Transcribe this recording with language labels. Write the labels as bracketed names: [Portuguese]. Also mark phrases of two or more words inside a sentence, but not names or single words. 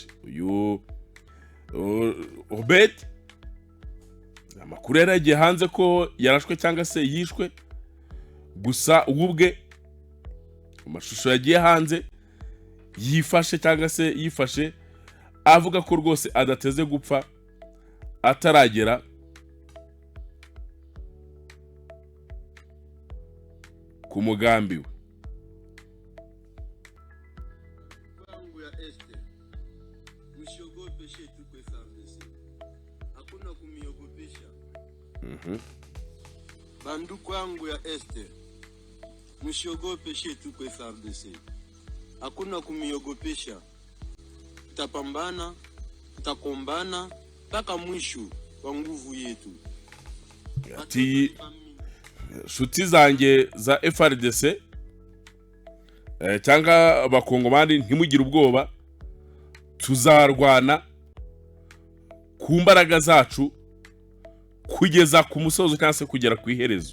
[Kinyarwanda] Uyu Obed amakuru yaragiye hanze ko yarashwe cyangwa se yishwe, gusa ubwe amashusho yagiye hanze yifashe cyangwa se yifashe avuga ko rwose adateze gupfa ataragera ku mugambi we. [Swahili] Banduku yangu ya este, msiogope shetu kwa FARDC. Hakuna kumiogopesha. Tutapambana, tutakombana mpaka mwisho wa nguvu yetu. [Kinyarwanda] Ati shuti zanjye za FARDC cyangwa abakongomani ntimugire ubwoba, tuzarwana ku mbaraga zacu kugeza ku musozo cyangwa se kugera ku iherezo.